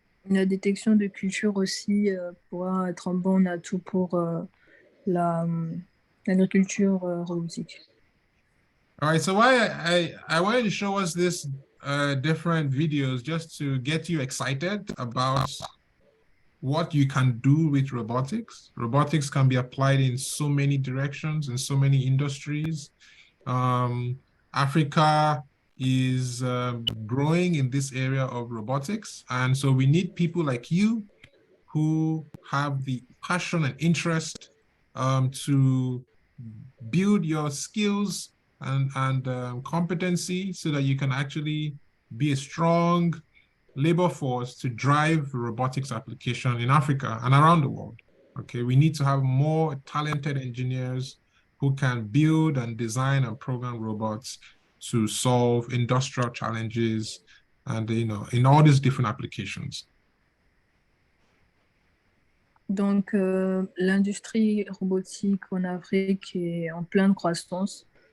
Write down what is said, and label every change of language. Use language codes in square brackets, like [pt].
[fr] La détection de culture aussi pourra être un bon atout pour l'agriculture robotique. [en] All right, so I wanted to show us this different videos just to get you excited about what you can do with robotics. Robotics can be applied in so many directions, in so many industries. Africa is growing in this area of robotics. And so we need people like you who have the passion and interest to build your skills and competency so that you can actually be a strong labor force to drive robotics application in Africa and around the world. Okay, we need to have more talented engineers who can build and design and program robots to solve industrial challenges and, you know, in all these different applications. [fr] Donc, l'industrie robotique en Afrique est en pleine croissance.